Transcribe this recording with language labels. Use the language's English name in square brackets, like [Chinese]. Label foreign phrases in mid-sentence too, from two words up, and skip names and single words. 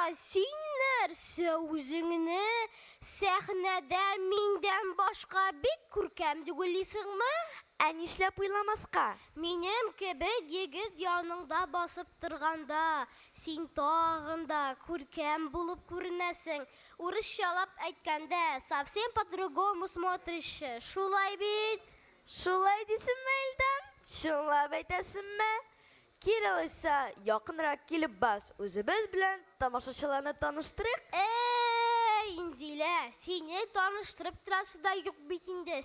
[Tatar] Син нәрсә үзеңне сәхнәдә миндән башка бик күркәм дип уйлыйсыңмы? Ә нишләп уйламаска? Минем кебек егет яныңда басып торганда, син тагын да күркәм булып күренәсең. Урысчалап әйткәндә, [Russian] совсем по-другому смотришь. [Tatar] Шулай бит? Шулай дисеңме, Илдан? Чынлап әйтәсеңме? Кирилыса, якынрак килеп бас. Үзебез белән тамашачыларны таныштырыйк. Инзилә, сине таныштырып торасы да юк бит инде.